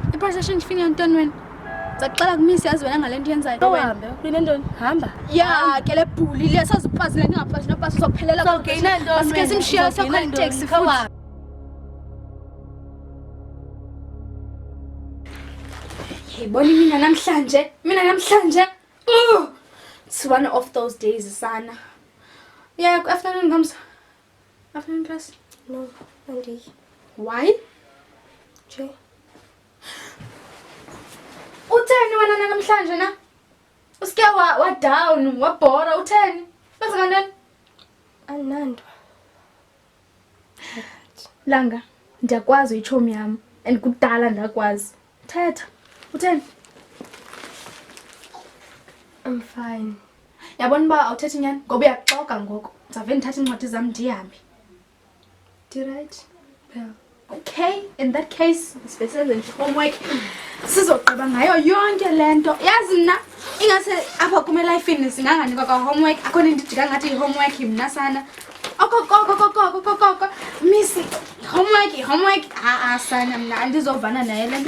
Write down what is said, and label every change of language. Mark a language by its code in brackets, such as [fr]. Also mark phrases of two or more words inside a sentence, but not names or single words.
[en] Protection fee [xh] yantoni wena? Zaxela kumisi yazi wena ngale nto yenzayo wena. Hambe, kunentoni? Hamba. Yeah, ke le bhuli le sazipazile ngaphathi nopasi uzophelela so ke inento masike simshiya so context futhi. Yibona mina namhlanje. [en] It's one of those days, Sana. Yeah, afternoon comes. Afternoon class? No, Monday. Why? Jay. [xh] Utheni wena namhlanje na? Usike wa down, wabhora utheni? Kwenzeka ntoni? Anando. Langa, ndiyakwazi uyichomi yami and kudala ndakwazi. Thetha. Utheni? [en] I'm fine. [xh] Yabona uba awuthethi nyani ngoba uyaxoka ngoku. Ndizawuvele ndithathe iincwadi zam ndihambe. [en] Right? Yeah. Okay, in that case, [xh] sibesenze nje homework. Sizogqiba ngayo yonke lento. Yazi mna ingase apha kuma life singanganikwa ka homework. Akho into idika ngathi homework mina sana. [en] Okokoko. Missy, homework. [xh] Sana mna andizovana naye lento.